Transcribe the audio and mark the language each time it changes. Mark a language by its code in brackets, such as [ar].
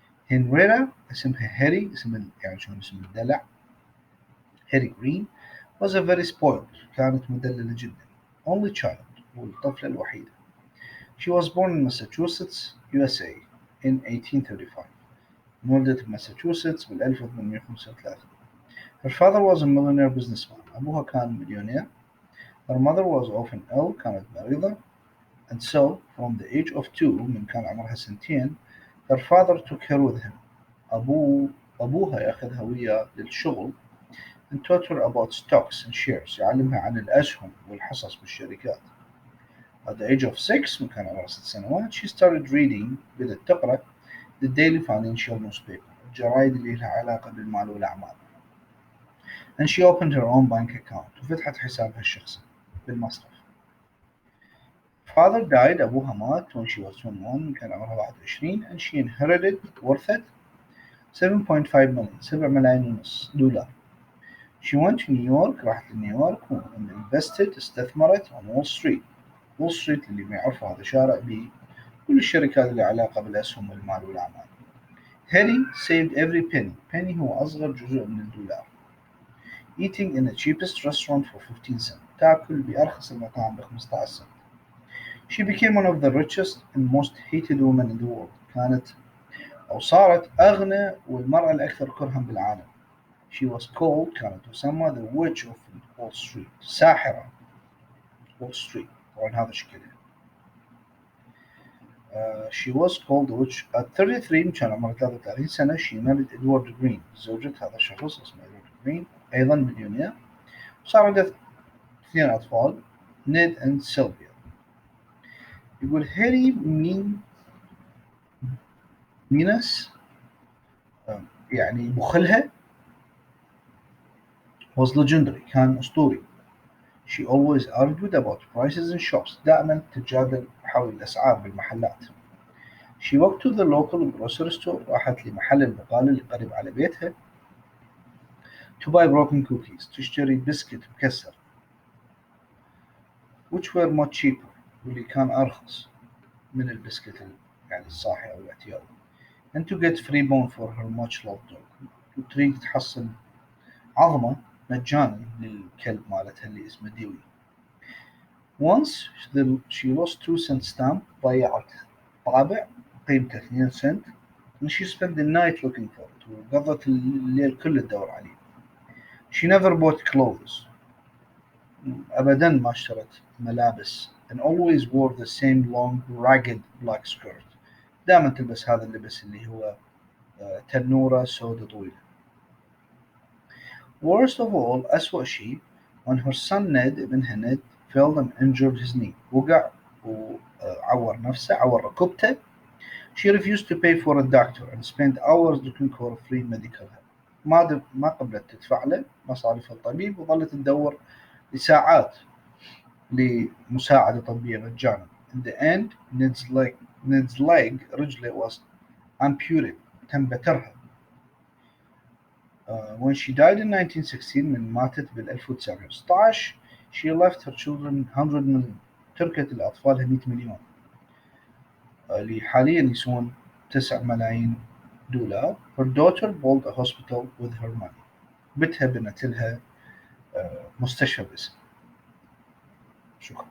[ar] هنريتا اسمها هاري يعني شلون اسم الدلع. [en] Harry Green was a very spoiled. [ar] كانت مدللة جدا. [en] Only child [ar] والطفلة الوحيدة. [en] She was born in Massachusetts, USA in 1835. [ar] انولدت بماساتشوستس بال 1835. [en] Her father was a millionaire businessman. [ar] أبوها كان مليونير. [en] Her mother was often ill. [ar] كانت مريضة. [en] And so, from the age of 2 [ar] من كان عمرها سنتين, [en] her father took her with him. [ar] أبوها يأخذها وياه للشغل [en] and taught her about stocks and shares. [ar] يعلمها عن الأسهم والحصص بالشركات. [en] At the age of 6 [ar] من كان عمرها 6 سنوات, [en] she started reading. [ar] بدأت تقرأ [en] the daily financial newspaper. [ar] الجرايد اللي لها علاقة بالمال والأعمال. [en] And she opened her own bank account. [ar] وفتحت حسابها الشخصي بالمصرف. [en] Father died. [ar] أبوها مات [en] when she was 21. [ar] كان عمرها 21. [en] And she inherited [ar] ورثت [en] 7.5 million. [ar] 7 ملايين ونص دولار. [en] She went to New York. [ar] راحت لنيويورك [en] and invested. [ar] استثمرت [en] on Wall Street. [ar] Wall Street اللي ما يعرفه هذا شارع بكل الشركات اللي علاقة بالأسهم والمال والأعمال. [en] Harry saved every penny. [ar] penny هو أصغر جزء من الدولار. [en] Eating in the cheapest restaurant for 15 cents. [ar] تاكل بأرخص المطاعم ب15 سنت. [en] She became one of the richest and most hated women in the world. [ar] كانت أو صارت أغنى والمرأة الأكثر كرها بالعالم. [en] She was called. [ar] كانت تسمى [en] the witch of Wall Street. [ar] ساحرة [en] Wall Street. [ar] طبعا هذا شكلها. [en] She was called the witch at 33. [ar] كان عمرها 33 سنة. [en] She married Edward Green. [ar] زوجة هذا الشخص اسمه Edward Green. أيضا مليونير. صار عندها 2 أطفال نيد and سيلفيا. يقول هاري مينس يعني بخلها [en] was legendary. [ar] كان أسطوري. [en] She always argued about prices in shops. [ar] دائما تجادل حول الأسعار بالمحلات. [en] She walked to the local grocery store. [ar] راحت لمحل البقالة اللي قريب على بيتها. [en] To buy broken cookies. [ar] تشتري بسكت مكسر. [en] Which were much cheaper. [ar] واللي كان أرخص من البسكت يعني الصاحي أو الاعتيادي. [en] And to get free bone for her much loved dog. [ar] وتريد تحصل عظمة مجانا للكلب مالتها اللي اسمه ديوي. [en] Once she lost 2 cent stamp. [ar] ضيعت طابع قيمته 2 سنت. [en] And she spent the night looking for it. [ar] وقضت الليل كله تدور عليه. [en] She never bought clothes. [ar] أبدا ما اشترت ملابس. [en] And always wore the same long ragged black skirt. [ar] دائما تلبس هذا اللبس اللي هو تنورة سوداء طويلة. [en] Worst of all, [ar] أسوأ شيء, [en] when her son Ned [ar] ابنها نيد [en] fell and injured his knee. [ar] وقع وعور نفسه, عور ركبته. [en] She refused to pay for a doctor and spent hours looking for free medical help. [ar] ما قبلت تدفع له مصاريف الطبيب وظلت تدور لساعات لمساعدة طبية مجانا. [en] In the end, Ned's leg [ar] رجله [en] was amputated. [ar] تم بترها. [en] When she died in 1916 [ar] من ماتت بال 1916 [en] she left her children 100 million. [ar] تركت لأطفالها 100 مليون اللي حاليا يسوون 9 ملايين دولار. [en] Her daughter built a hospital with her money. [ar] بنتها بنت لها مستشفى باسمها. شكرا.